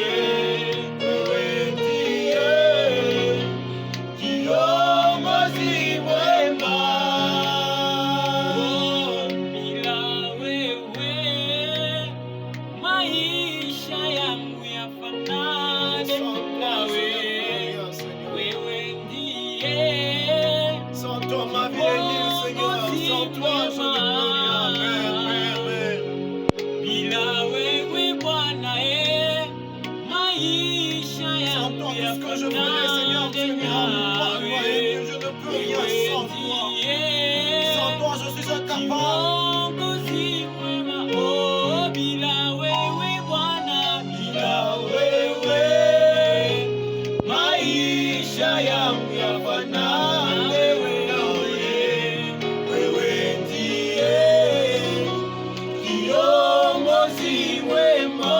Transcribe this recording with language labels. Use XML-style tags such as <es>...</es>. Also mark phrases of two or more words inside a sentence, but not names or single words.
<sw>Wewe ndiye kiongozi mwema. bila wewe maisha yangu yafanane nawe. Wewe ndiye</sw> <fr>Sans toi, ma vie est nulle, Seigneur. Sans toi, je ne peux rien. Père, Père.</fr> <sw>bila wewe Bwana maisha</sw> <fr>Sans</fr> <sw>yangu</sw> <fr>toi, tout ce que je ferai, Seigneur, tu ne m'as pas envoyé. Je ne peux rien sans toi. Sans toi, je suis incapable.</fr> <sw>kiongozi mwema. Oh, bila wewe Bwana, Bila wewe, maisha yangu yafanane nawe. Wewe ndiye kiongozi mwema.</sw>